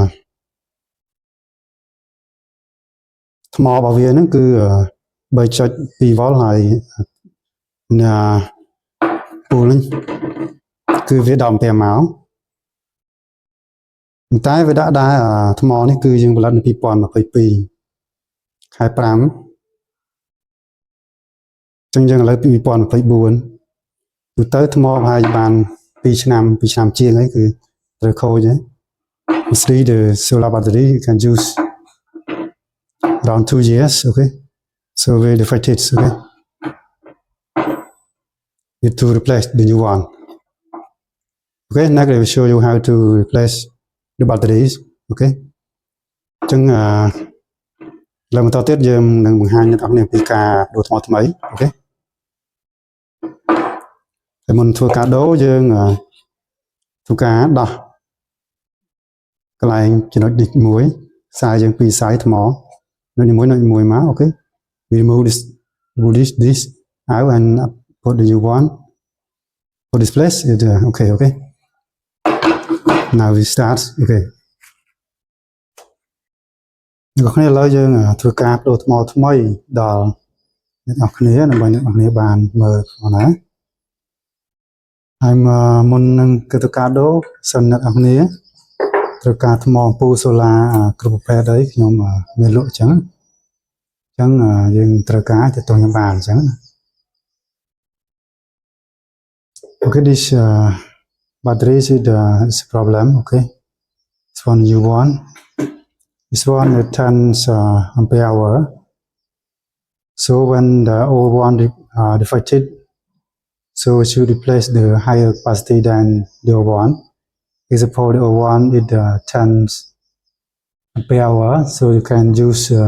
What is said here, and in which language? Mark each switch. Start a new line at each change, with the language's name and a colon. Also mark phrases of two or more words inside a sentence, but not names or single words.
Khmer: ថ្មរបស់វាហ្នឹងគឺ 3.2 volt ហើយពូលគឺវា10
English: ampere hour
Khmer: តែវាដាក់ដែរថ្មនេះគឺយើងផលិតនៅ2022ខែ5 ចឹងយើងឥឡូវ2024ទូទៅថ្មប្រហែលបាន2ឆ្នាំជាងហើយគឺត្រូវខូចហើយ
English: mostly the solar battery you can use around 2 years okay so very defected okay you have to replace the new one okay next I will show you how to replace the batteries okay
Khmer: ចឹងឡើយបន្តទៀតយើងនឹងបង្ហាញអ្នកនរគ្នាពីការដូរថ្មថ្មីអូខេ តែមុនធ្វើការដូរយើងធ្វើការដោះកន្លែងចំណុចនេះមួយខ្សែយើងពីរខ្សែថ្មនៅមួយមកអូខេ
English: we remove this out and put the new one for this place okay now we start okay
Khmer: អ្នកនរគ្នាឥឡូវយើងធ្វើការដូរថ្មថ្មីដល់អ្នកនរគ្នាដើម្បីអ្នកនរគ្នាបានមើលផងណា ហើយមុននឹងធ្វើការដូរសិនអ្នកនរគ្នាត្រូវការថ្មអំពូលសូឡាគ្រប់ប្រភេទអីខ្ញុំមានលក់អញ្ចឹងយើងត្រូវការទៅខ្ញុំបានអញ្ចឹង
English: okay this battery is a problem okay this one you want this one it 10 ampere hour so when the old one defected so we should replace the higher capacity than the old one example the old one is 10 ampere hour so you can use